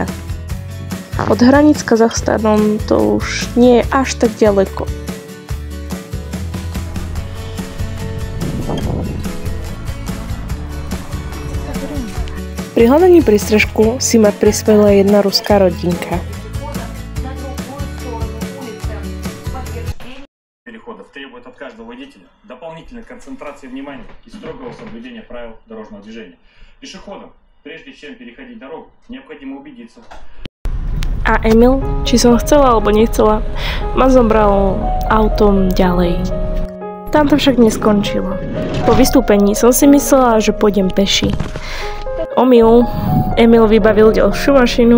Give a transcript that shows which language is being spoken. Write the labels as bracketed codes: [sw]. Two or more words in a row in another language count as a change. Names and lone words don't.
[sk] Od hraníc s Kazachstanom to už nie je až tak ďaleko. Pri hľadaní prístrežku si ma prispela jedna ruská rodinka. [ru] Требует от каждого водителя дополнительной концентрации внимания и строгого соблюдения правил дорожного движения. Пешеходам, прежде чем переходить дорогу, необходимо убедиться. [sk] A Emil, či som chcela alebo nechcela, ma zobral autom ďalej. Tam to však neskončilo. Po vystúpení som si myslela, že pôjdem peši. Emil vybavil ďalšiu mašinu.